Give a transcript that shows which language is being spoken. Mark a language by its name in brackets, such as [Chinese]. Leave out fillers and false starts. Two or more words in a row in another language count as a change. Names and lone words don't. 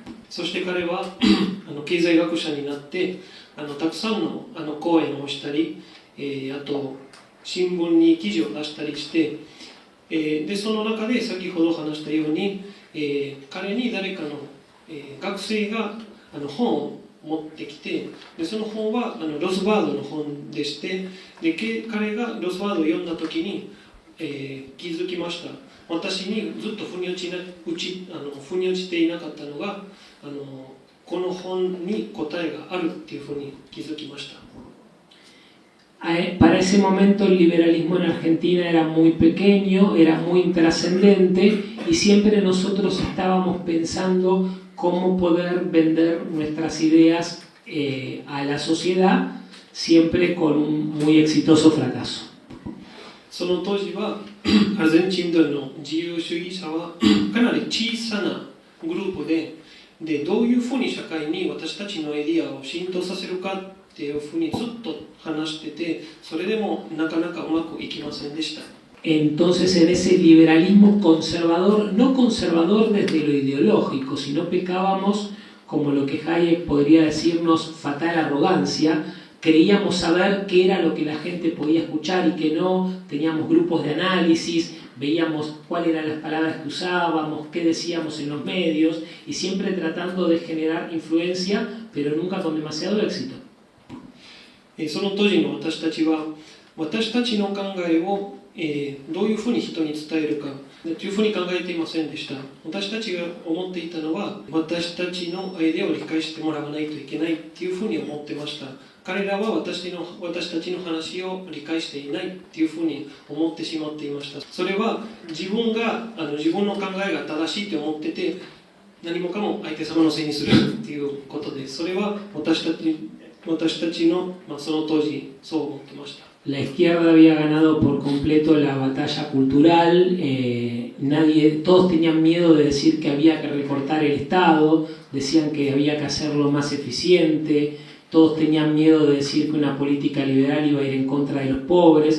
[Japanese] そして彼は経済学者になってたくさんの講演をしたり、あと新聞に記事を出したりして、でその中で先ほど話したように、彼に誰かの、学生が本を持ってきて、でその本はロスバードの本でして、で彼がロスバードを読んだ時に、気づきました。私にずっと腑に落ちていなかったのがこの本に答えがあるっていうふうに気づきました。 [Spanish] Para ese momento el liberalismo en Argentina era muy pequeño, era muy intrascendente, y siempre nosotros estábamos pensando cómo poder vender nuestras ideas a la sociedad, siempre con un muy exitoso fracaso. [Japanese] その当時はアルゼンチンの自由主義者はかなり小さなグループでどういうふうに社会に私たちのアイディアを浸透させるかっていうふうにずっと話してて、それでもなかなかうまくいきませんでした。 [Spanish] Entonces en ese liberalismo conservador, no conservador desde lo ideológico, sino pecábamos, como lo que Hayek podría decirnos, fatal arrogancia. Creíamos saber qué era lo que la gente podía escuchar y qué no, teníamos grupos de análisis, veíamos cuáles eran las palabras que usábamos, qué decíamos en los medios, y siempre tratando de generar influencia, pero nunca con demasiado éxito. [Japanese] その当時の私たちは私たちの考えをどういうふうに人に伝えるかというふうに考えていませんでした。私たちが思っていたのは私たちのアイデアを理解してもらわないといけないというふうに思ってました。彼らは私たちの話を理解していないというふうに思ってしまっていました。それは自分の考えが正しいと思ってて、何もかも相手様のせいにするということで、それは私たちの、その当時そう思ってました。 [Spanish] La izquierda había ganado por completo la batalla cultural, todos tenían miedo de decir que había que recortar el Estado, decían que había que hacerlo más eficiente, todos tenían miedo de decir que una política liberal iba a ir en contra de los pobres.